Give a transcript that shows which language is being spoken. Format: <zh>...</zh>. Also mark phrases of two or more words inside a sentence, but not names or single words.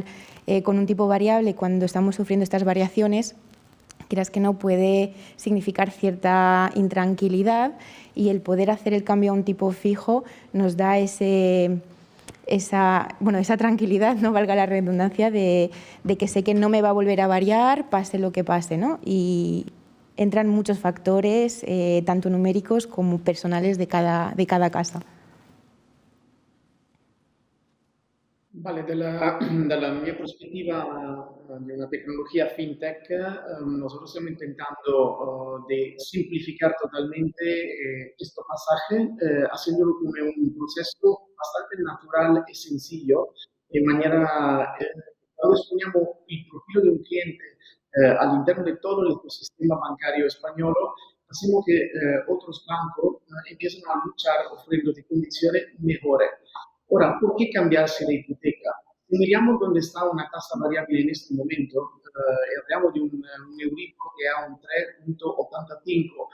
<es>Con un tipo variable, cuando estamos sufriendo estas variaciones, quieras que no, puede significar cierta intranquilidad y el poder hacer el cambio a un tipo fijo nos da esa tranquilidad, no valga la redundancia, de que sé que no me va a volver a variar, pase lo que pase, ¿no? Y entran muchos factores, tanto numéricos como personales de cada casa. Vale,</es> <it>dalla mia prospettiva di una</it> <es>tecnología fintech, nosotros estamos intentando de simplificar totalmente este pasaje, haciéndolo como un proceso bastante natural y sencillo, de manera, cuando</es> <it>exponiamo il profilo di un cliente all'interno di</it> <es>todo el ecosistema bancario español, hacemos que otros bancos empiecen a luchar ofreciendo condiciones mejores. Ahora, ¿por qué cambiarse de hipoteca? Si miramos dónde está una tasa variable en este momento, hablamos de un Euribor que ha un 3,85.</es>